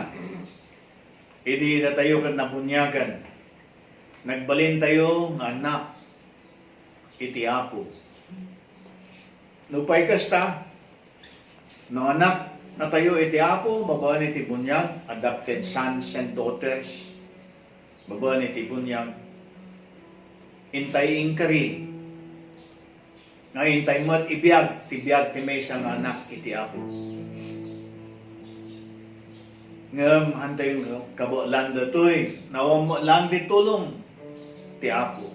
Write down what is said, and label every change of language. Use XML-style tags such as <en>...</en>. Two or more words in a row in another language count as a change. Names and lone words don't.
<ilo>Idi na tayo kad nabunyagan. Nagbalin tayo nga anak iti Apo. Nupay kasta, no anak na tayo iti Apo, babaan iti bunyag,</ilo> <en>adopted sons and daughters,</en> <ilo>babaan iti bunyag, intay ingkari, nga intay mat ibiyag, tibiyag ti may isang anak iti Apo. Ngam hantay kabulan datoy, nawam lang di tulong ti Apo.</ilo>